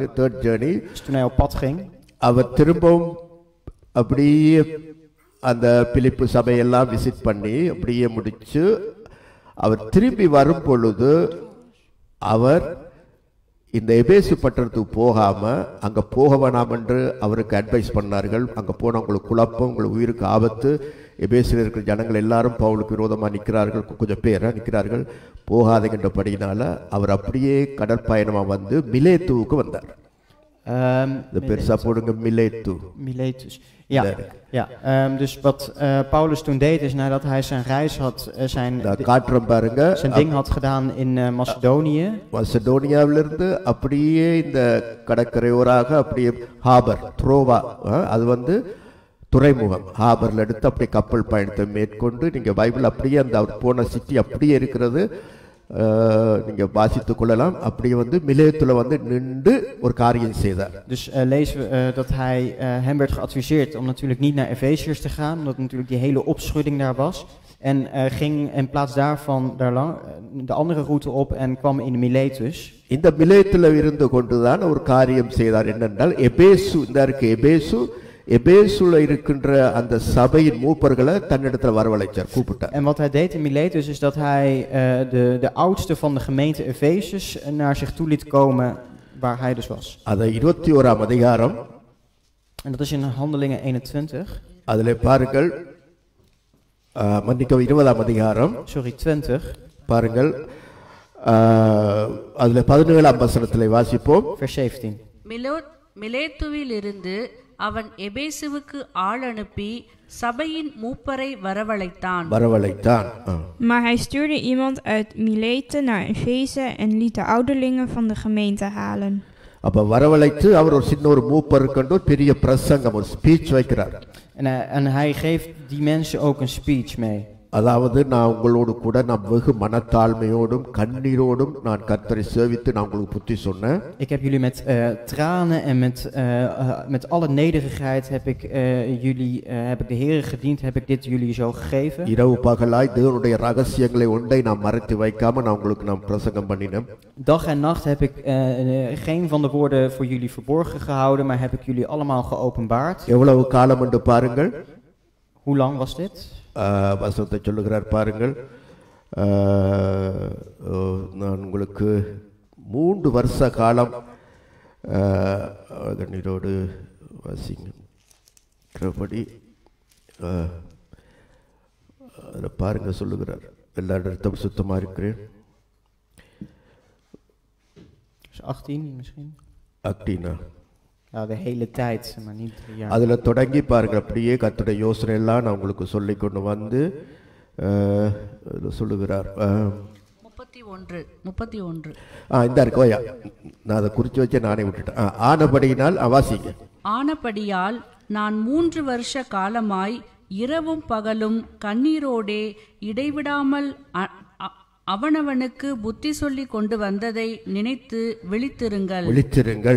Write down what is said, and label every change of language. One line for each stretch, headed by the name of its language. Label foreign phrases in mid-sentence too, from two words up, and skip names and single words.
English: third journey
Dutch: Dus toen hij op pad ging,
Tamil: அவர் திரும்பவும் அப்படியே அந்த பிலிப்பு சபையெல்லாம் விசிட் பண்ணி அப்படியே முடிச்சு அவர் திரும்பி வரும் பொழுது அவர் இந்த எபேசு பட்டணத்துக்கு போகாம அங்க போக வேணாம் என்று அவருக்கு அட்வைஸ் பண்ணார்கள். அங்க போன உங்களுக்கு குழப்பம், உங்களுக்கு உயிருக்கு ஆபத்து, எபேசில் இருக்கிற ஜனங்கள் எல்லாரும் பவுலுக்கு விரோதமாக நிற்கிறார்கள், கொஞ்சம் பேரை நிற்கிறார்கள், போகாதுகின்றபடியினால அவர் அப்படியே கடற்பயணமாக வந்து மிலேத்துவுக்கு வந்தார். இந்த பெருசா போடுங்க, மிலேத்து.
Dutch: Miletus. Ja, ja. Dus wat Paulus toen deed is, nadat hij zijn reis had, zijn ding had gedaan in Macedonië.
Tamil: மசடோனியாவிலிருந்து அப்படியே இந்த கடற்கரையோராக அப்படியே ஹாபர் த்ரோவா, அது வந்து துறைமுகம், ஹாபர்ல எடுத்து அப்படியே கப்பல் பயணத்தை மேற்கொண்டு நீங்க பைபிள் அப்படியே அந்த அவர் போன சிட்டி அப்படியே இருக்கிறது, நீங்க வாசித்துக் கொள்ளலாம். அப்படியே வந்து மிலேத்துல வந்து நின்று ஒரு காரியம் செய்தார்.
Dutch: Dus lezen we dat hij hem werd geadviseerd om natuurlijk niet naar Efeziërs te gaan, omdat natuurlijk die hele opschudding daar was. En ging in plaats daarvan de andere route op en kwam in Miletus.
Tamil: இந்த மிலேத்துல இருந்து கொண்டுதான் ஒரு காரியம் செய்தார். என்னென்றால் எபேசு, இந்த இருக்க எபேசு, எபேசுல இருக்கின்ற அந்த சபையின் மூப்பர்களை தன்னிடத்துல வரவழைச்சார், கூப்பிட்டார்.
Dutch: En wat hij deed in Miletus is dat hij de oudste van de gemeente Efezus naar zich toe liet komen waar hij dus was.
Tamil: அது 21ஆம் அதிகாரம்.
Dutch: En dat is in Handelingen 21.
Tamil: அதிலே பாருங்கள், மன்னிக்கவும் 20ஆம் அதிகாரம்.
Dutch: Sorry, 20.
Tamil: பாருங்கள், அதிலே 17ஆம் வசனத்திலே வாசிப்போம்.
Dutch: Vers 17.
Tamil: மிலேத்துவிலிருந்து அவன் எபேசுவுக்கு ஆள் அனுப்பி சபையின் மூப்பரை வரவழைத்தான்.
Dutch: Maar hij stuurde iemand uit Milete naar Efeze en liet de ouderlingen van de gemeente halen.
Tamil: அப்ப வரவழைத்து அவர் ஒரு சின்ன ஒரு மூப்பர் கண்டு பெரிய பிரசங்கம், ஒரு ஸ்பீச் வைக்கிறார்.
Dutch: En hij geeft die mensen ook een speech mee.
Tamil: அதாவது நான் உங்களோடு கூட நான் வெகு மனத்தாழ்மையோடும் கண்ணீரோடும் நான் கர்த்தரை சேவித்து நான் உங்களுக்கு புத்தி சொன்னேன்.
Dutch: Ik heb jullie met tranen en met alle nederigheid heb ik de Heere gediend, heb ik dit jullie zo gegeven.
Tamil: இரவு பகலாய் தேவனுடைய ரகசியங்களை ஒன்றை நான் மறைத்து வைக்காம நான் உங்களுக்கு நான் பிரசங்கம் பண்ணினேன்.
Dutch: Dag en nacht heb ik geen van de woorden voor jullie verborgen gehouden, maar heb ik jullie allemaal geopenbaard.
Tamil: எவ்வளவு காலம் என்று பாருங்கள்.
Dutch: Hoe lang was dit?
Tamil: வசனத்தை சொல்லுகிறார் பாருங்கள். நான் உங்களுக்கு 3 வருஷ காலம் கண்ணீரோடு வாசிங்கபடி அதில் பாருங்க சொல்லுகிறார். எல்லா இடத்தும் சுத்தமாக இருக்கிறேன்.
Dutch: 18 misschien? 18. Ja, de hele tijd, maar niet 3 jaar.
Tamil: அதில் தொடங்கி பாருங்கள், அப்படியே கர்த்தருடைய யோசனை எல்லாம் நான் உங்களுக்கு சொல்லி கொண்டு வந்து சொல்லுகிறார். 31 இந்த இருக்கோயா, நான் அதை குறித்து வச்சு நானே விட்டுட்டேன். ஆனபடியினால் வாசிங்க. ஆனபடியால் நான் 3 வருஷ காலமாய் இரவும் பகலும் கண்ணீரோடே இடைவிடாமல் அவனவனுக்கு புத்தி சொல்லி கொண்டு வந்ததை நினைத்து விழித்திருங்கள்.